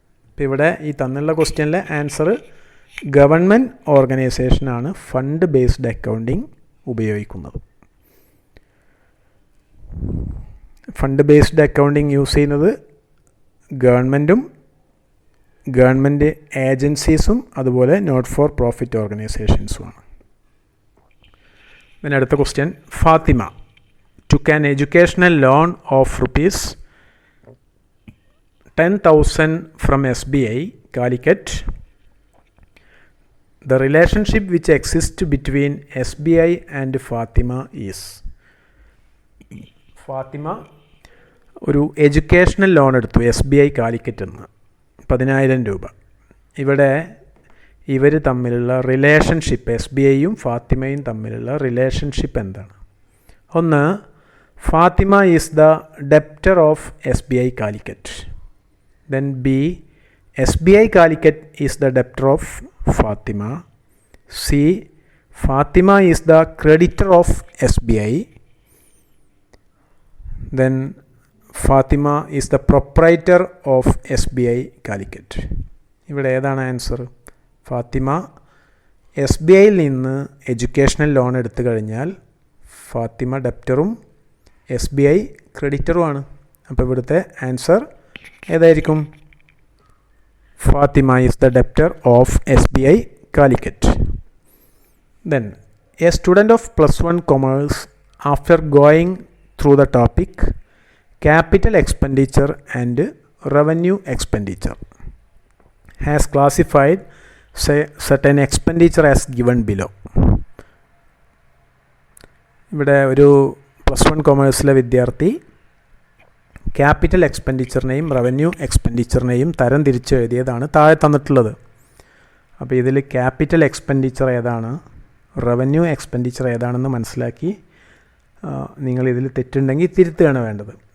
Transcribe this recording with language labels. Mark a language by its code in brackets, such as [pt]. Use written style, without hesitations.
[ml] ഇപ്പോൾ ഇവിടെ ഈ തന്നുള്ള ക്വസ്റ്റ്യനിലെ answer government ഓർഗനൈസേഷനാണ് fund based accounting ഉപയോഗിക്കുന്നത്. ഫണ്ട് ബേസ്ഡ് അക്കൗണ്ടിങ് യൂസ് ചെയ്യുന്നത് ഗവൺമെൻറ്റും ഗവൺമെൻറ് ഏജൻസീസും അതുപോലെ നോട്ട് ഫോർ പ്രോഫിറ്റ് ഓർഗനൈസേഷൻസുമാണ്. പിന്നെ അടുത്ത question, [en] Fatima took an educational loan of rupees 10,000 from SBI Calicut. The relationship which exists between SBI and Fatima is. [ml] Fathima ഒരു educational loan എടുത്തു SBI Calicut നിന്ന് 10,000 രൂപ. ഇവിടെ ഇവർ തമ്മിലുള്ള റിലേഷൻഷിപ്പ്, SBIയും ഫാത്തിമയും തമ്മിലുള്ള റിലേഷൻഷിപ്പ് എന്താണ്? [en] ഒന്ന്, Fatima is the debtor of SBI Calicut. Then B, SBI Calicut is the debtor of Fatima. C, Fatima is the creditor of SBI. Then Fatima is the proprietor of SBI Calicut. [ml] ഇവിടെ ഏതാണ് ആൻസർ? ഫാത്തിമ SBIയിൽ നിന്ന് എഡ്യൂക്കേഷണൽ ലോൺ എടുത്തു കഴിഞ്ഞാൽ ഫാത്തിമ ഡെപ്റ്ററും SBI ക്രെഡിറ്ററുമാണ്. അപ്പോൾ ഇവിടുത്തെ ആൻസർ ഏതായിരിക്കും? [en] Fatima is the debtor of SBI Calicut. Then a student of +1 commerce after going through the topic capital expenditure and revenue expenditure has classified certain expenditure as given below. [ml] ഇവിടെ ഒരു +1 കൊമേഴ്സിലെ വിദ്യാർത്ഥി capital എക്സ്പെൻഡിച്ചറിനെയും revenue എക്സ്പെൻഡിച്ചറിനെയും തരം തിരിച്ച് എഴുതിയതാണ് താഴെ തന്നിട്ടുള്ളത്. അപ്പോൾ ഇതിൽ ക്യാപിറ്റൽ എക്സ്പെൻഡിച്ചർ ഏതാണ്, റവന്യൂ എക്സ്പെൻഡിച്ചർ ഏതാണെന്ന് മനസ്സിലാക്കി നിങ്ങളിതിൽ തെറ്റുണ്ടെങ്കിൽ തിരുത്തുകയാണ് വേണ്ടത്.